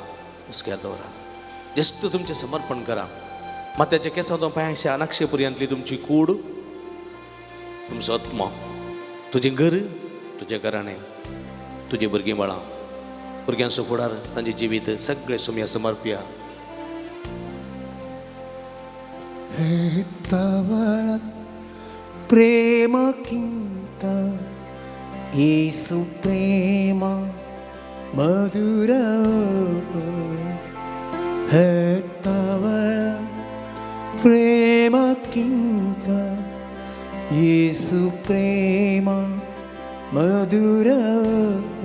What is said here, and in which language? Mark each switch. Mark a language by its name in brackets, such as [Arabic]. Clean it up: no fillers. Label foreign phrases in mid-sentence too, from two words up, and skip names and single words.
[Konkani] जस्ट तुमचें समर्पण करा. माथ्याच्या केंसां पांयाच्या नाक्षे पर्यंतली तुमची कूड, तुमचो आत्मा, तुजें घर, तुजें घराणें, तुजी भुरगीं बाळां, भुरग्यांचो फुडार, तांचें जिवीत सगळें सोम्या समर्पिया. [Kannada] ಎತ್ತವಳ ಪ್ರೇಮಕ್ಕಿಂತ ಯೇಸು ಪ್ರೇಮ ಮಧುರವು. ಎತ್ತವಳ ಪ್ರೇಮಕ್ಕಿಂತ ಯೇಸು ಪ್ರೇಮ ಮಧುರವು.